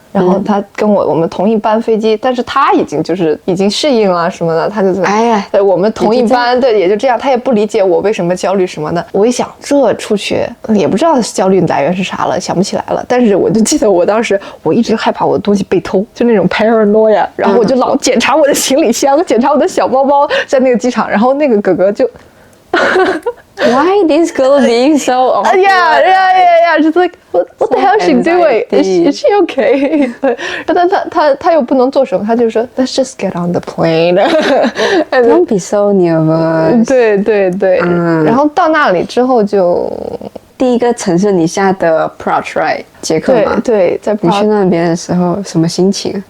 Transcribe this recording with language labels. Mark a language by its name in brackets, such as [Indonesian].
[Chinese] 然后他跟我们同一班飞机，但是他已经适应了什么的，他就对我们同一班，对，也就这样，他也不理解我为什么焦虑什么的。我一想，这出去也不知道焦虑来源是啥了，想不起来了。但是我就记得我当时我一直害怕我的东西被偷，就那种 paranoia， 然后我就老检查我的行李箱，检查我的小包包，在那个机场，然后那个哥哥就。 [English] Why this girl being so awkward? Yeah. Just like what the hell is she doing? Is she okay? [Chinese] 然后他又不能做什么，他就说 [English] Let's just get on the plane. Don't be so nervous. [Chinese] 对。然后到那里之后就第一个城市你下的 Prague right 捷克吗？对，在 Prague。你去那边的时候什么心情？